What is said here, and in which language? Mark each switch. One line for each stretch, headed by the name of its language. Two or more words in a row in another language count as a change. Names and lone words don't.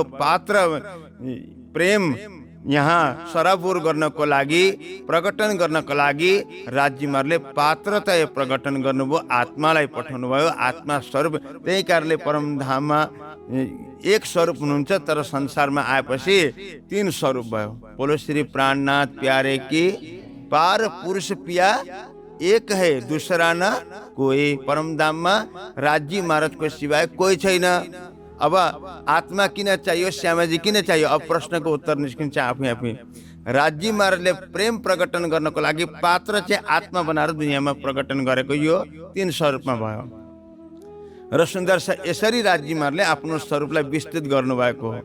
Nepali: पात्र प्रेम यहाँ सराबोर गर्नको लागि प्रकटन गर्नको लागि राज्यमारले पात्रता प्रकटन गर्नुभयो, आत्मालाई पठाउनु भयो, आत्मा स्वरूप। त्यही कारणले परमधाममा एक स्वरूप हुनुहुन्छ, तर संसारमा आएपछि तीन स्वरूप भयो।
Hindi: बोलो श्री प्राणनाथ प्यारे की पार पुरुष पिया एक है, दूसरा न कोई।
Nepali: परमधाममा राज्य महाराजको सिवाय कोही छैन। अब आत्मा किन चाहियो, श्यामाजी किन चाहियो? अब प्रश्नको उत्तर निस्किन्छ आफै आफै। राज्य महाराजले प्रेम प्रकटन गर्नको लागि पात्र चाहिँ आत्मा बनाएर दुनियाँमा प्रकटन गरेको यो तीन स्वरूपमा भयो र सुन्दर यसरी राज्य महाराजले आफ्नो स्वरूपलाई विस्तृत गर्नुभएको हो।